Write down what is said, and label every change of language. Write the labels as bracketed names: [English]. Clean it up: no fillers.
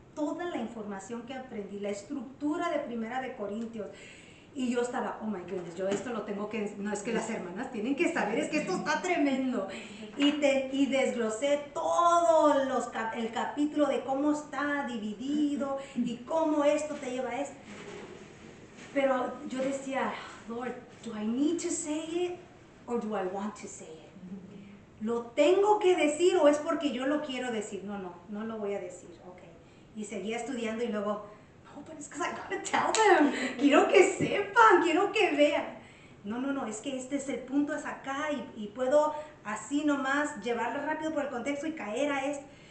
[Spanish] Toda la información que aprendí, la estructura de Primera de Corintios. Y yo estaba, [English] oh my goodness, [Spanish] yo esto lo tengo que, no es que las hermanas tienen que saber, es que esto está tremendo. Y desglosé todo el capítulo de cómo está dividido y cómo esto te lleva a esto. Pero yo decía, [English] Lord, do I need to say it or do I want to say it? [Spanish] ¿Lo tengo que decir o es porque yo lo quiero decir? No lo voy a decir, ok. Y seguía estudiando y luego, no, [English] but it's because I gotta tell them. [Spanish] Quiero que sepan, quiero que vean. No, es que este es el punto, es acá y puedo así nomás llevarlo rápido por el contexto y caer a esto.